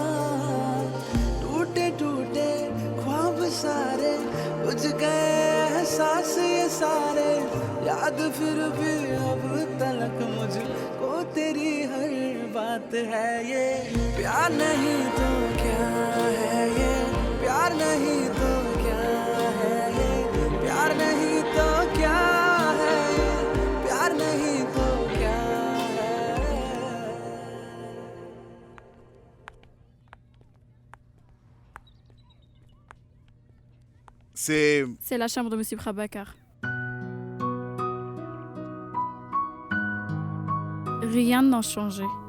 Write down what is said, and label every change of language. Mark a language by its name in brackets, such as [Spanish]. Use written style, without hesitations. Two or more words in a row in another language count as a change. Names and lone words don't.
[Hindi] टूटे टूटे ख्वाब सारे बुझ गए एहसास ये सारे याद फिर भी अब तलक मुझको तेरी हर बात है ये प्यार नहीं तो क्या है ये प्यार नहीं तो क्या है ये प्यार नहीं तो क्या है ये प्यार नहीं तो क्या है [French] C'est la chambre de Monsieur Prabhakar. Rien n'a changé.